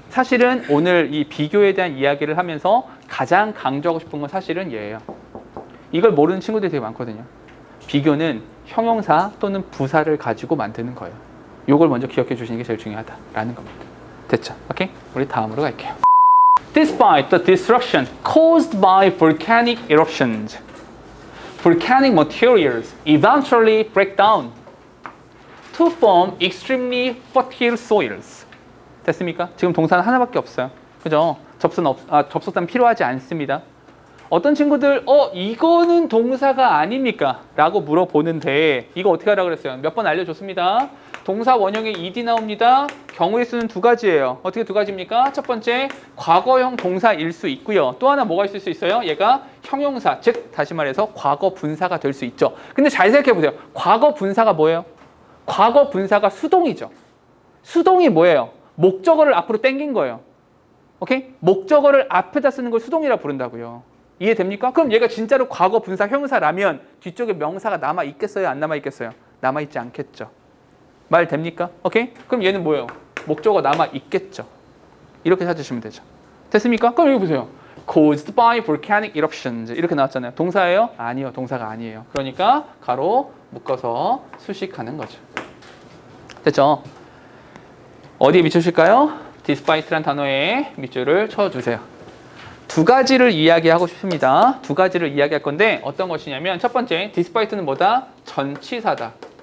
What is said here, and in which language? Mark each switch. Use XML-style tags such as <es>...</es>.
<ko>사실은 오늘 이 비교에 대한 이야기를 하면서 가장 강조하고 싶은 건 사실은 얘예요. 이걸 모르는 친구들이 되게 많거든요. 비교는 형용사 또는 부사를 가지고 만드는 거예요. 요걸 먼저 기억해 주시는 게 제일 중요하다라는 겁니다. 됐죠? 오케이? 우리 다음으로 갈게요.</ko> <en>Despite the destruction caused by volcanic eruptions, volcanic materials eventually break down to form extremely fertile soils.</en> <ko>됐습니까? 지금 동사는 하나밖에 없어요. 그죠? 접속사는 필요하지 않습니다. 어떤 친구들 이거는 동사가 아닙니까? 라고 물어보는데 이거 어떻게 하라고 그랬어요? 몇 번 알려줬습니다. 동사 원형에 ed 나옵니다. 경우의 수는 두 가지예요. 어떻게 두 가지입니까? 첫 번째, 과거형 동사일 수 있고요. 또 하나 뭐가 있을 수 있어요? 얘가 형용사, 즉 다시 말해서 과거 분사가 될 수 있죠. 근데 잘 생각해 보세요. 과거 분사가 뭐예요? 과거 분사가 수동이죠. 수동이 뭐예요? 목적어를 앞으로 당긴 거예요. 오케이? 목적어를 앞에다 쓰는 걸 수동이라 부른다고요. 이해됩니까? 그럼 얘가 진짜로 과거 분사 형용사라면 뒤쪽에 명사가 남아 있겠어요? 안 남아 있겠어요? 남아 있지 않겠죠. 말 됩니까? 오케이? 그럼 얘는 뭐예요? 목적어 남아 있겠죠. 이렇게 찾으시면 되죠. 됐습니까? 그럼 여기 보세요.</ko> <en>Caused by volcanic eruptions</en> <ko>이렇게 나왔잖아요. 동사예요? 아니요, 동사가 아니에요. 그러니까 가로 묶어서 수식하는 거죠. 됐죠? 어디에 밑줄일까요? despite란 단어에 밑줄을 쳐주세요. 두 가지를 이야기하고 싶습니다. 두 가지를 이야기할 건데 어떤 것이냐면 첫 번째, despite는 뭐다? 전치사다.</ko>